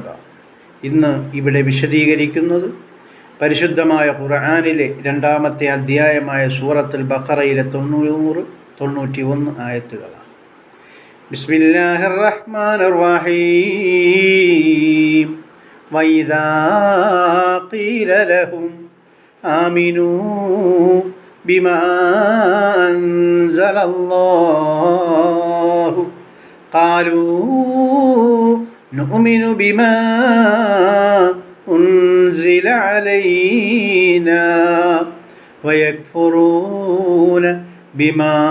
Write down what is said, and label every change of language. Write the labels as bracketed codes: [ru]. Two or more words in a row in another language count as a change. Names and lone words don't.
[ml] ഇന്ന് ഇവിടെ വിശദീകരിക്കുന്നത് പരിശുദ്ധമായ ഖുർആനിലെ രണ്ടാമത്തെ അധ്യായമായ സൂറത്തുൽ ബഖറയിലെ 91 ആയത്തുകളാണ്. [ar] بسم الله الرحمن الرحيم. وإذا قيل لهم آمنوا بما أنزل الله قالوا نؤمن بما أنزل علينا ويكفرون بما